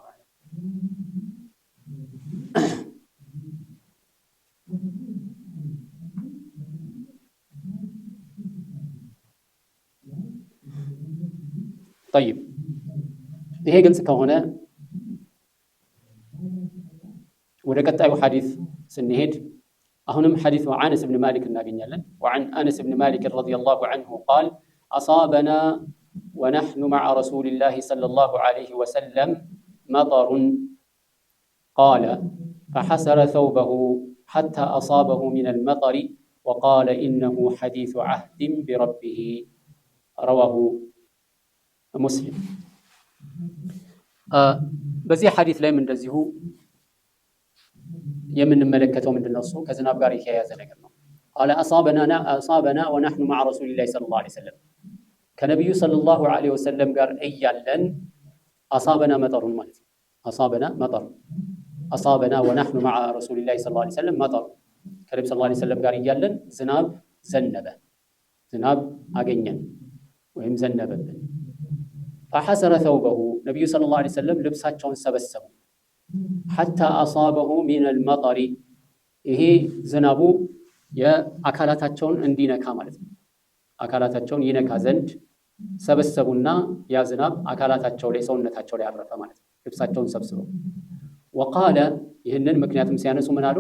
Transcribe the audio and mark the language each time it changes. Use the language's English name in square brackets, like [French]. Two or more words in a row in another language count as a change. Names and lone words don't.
[Amharic] طيب ይሄ ግልጽ ከሆነ ወደ ቀጣዩ ሐዲስ ስንሄድ አሁንም ሐዲስ አነስ ብን ማሊክ [Arabic] እናገኛለን። وعن أنس بن مالك رضي الله عنه قال أصابنا ونحن مع رسول الله صلى الله عليه وسلم مطر قال فحسر ثوبه حتى أصابه من المطر وقال إنه حديث عهد بربه رواه مسلم። [Amharic] በዚህ ሐዲስ ላይ እንደዚሁ የምንመለከተው ምንድነው? እሱ ከዝናብ ጋር የተያያዘ ነገር ነው። [Arabic] قال أصابنا ونحن مع رسول الله صلى الله عليه وسلم [Amharic] ከነብዩ [Arabic] صلى الله عليه وسلم [Amharic] ጋር እያለን [Arabic] أصابنا مطر [Amharic] ማለት ነው። [Arabic] أصابنا مطر አሳበና ونحن مع رسول الله صلى الله عليه وسلم መጠር ከነብዩ صلى الله عليه وسلم ጋር [Amharic] እያለን ዝናብ ዘነበ፣ ዝናብ አገኘን ወይም ዘነበብን። [Arabic] فحسر ثوبه [Amharic] ነቢዩ [Arabic] صلى الله عليه وسلم [Amharic] ልብሳቸውን ሰበሰቡ። [Arabic] حتى أصابه من المطر [Amharic] ይሄ ዝናቡ የአካላታቸውን እንዲነካ ማለት ነው። አካላታቸውን ይነካ ዘንድ ሰበሰቡና ያ ዝናብ አካላታቸው ላይ ሰውነታቸው ላይ አረፈ ማለት ነው። ልብሳቸውን ሰብስበው ወቃለ ይህንን ምክንያቱም ሲያነሱ ምን አሉ?